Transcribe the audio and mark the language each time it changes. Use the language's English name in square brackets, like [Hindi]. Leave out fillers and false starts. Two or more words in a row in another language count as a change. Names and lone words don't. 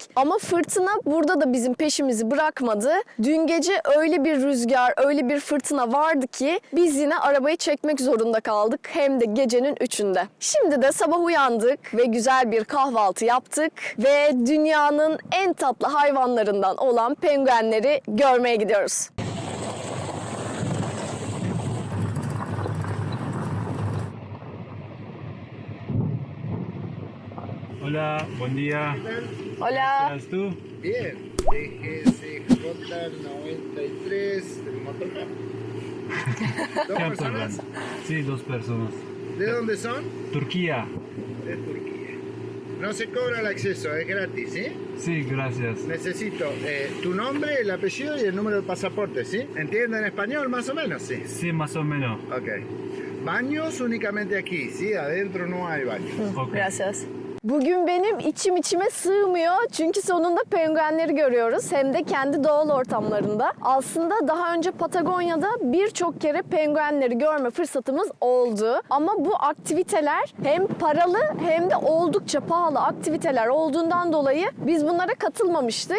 [Turkish] Ama fırtına burada da bizim peşimizi bırakmadı. Dün gece öyle bir rüzgar, öyle bir fırtına vardı ki biz yine arabayı çekmek zorunda kaldık. Hem de gecenin 3'ünde. Şimdi de sabah uyandık ve güzel bir kahvaltı yaptık ve dünyanın en tatlı hayvanlarından olan penguenleri görmeye gidiyoruz. [Spanish] Hola, buen día. Hola. ¿Estás tú? Bien, DGCJ93 del motorhome. ¿Dos ¿Qué personas? hablas? Sí, dos personas. ¿De dónde son? Turquía. De Turquía. No se cobra el acceso, es gratis, ¿sí? Sí, gracias. Necesito tu nombre, el apellido y el número de pasaporte, ¿sí? ¿Entienden español más o menos? Sí. Sí, más o menos. Ok. Baños únicamente aquí, ¿sí? Adentro no hay baños. Ok. Gracias. [Turkish] Bugün benim içime sığmıyor çünkü sonunda penguenleri görüyoruz hem de kendi doğal ortamlarında. Aslında daha önce Patagonya'da birçok kere penguenleri görme fırsatımız oldu. Ama bu aktiviteler hem paralı hem de oldukça pahalı aktiviteler olduğundan dolayı biz bunlara katılmamıştık.